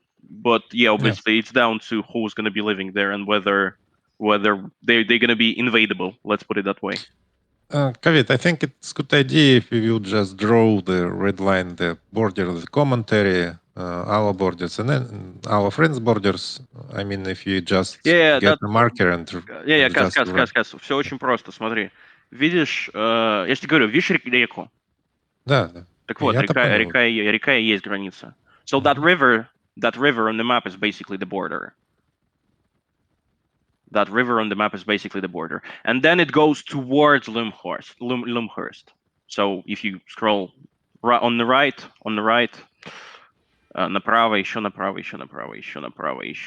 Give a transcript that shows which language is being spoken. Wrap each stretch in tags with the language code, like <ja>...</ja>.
<en>But yeah, obviously it's down to who's going to be living there and whether they're going to be invadable. Let's put it that way. Kavit, I think it's a good idea if we would just draw the red line, the border of the commentary, our borders, and then our friends' borders. I mean, if you just get a marker and Кас.</en> <ru>Все очень просто, смотри. Видишь, я же тебе говорю, видишь реку? Да, да. Так вот, река и есть граница.</ru> <en>So that river on the map is basically the border. That river on the map is basically the border. And then it goes towards Lumhurst. So if you scroll on the right,</en> <ru>направо, еще направо.</ru>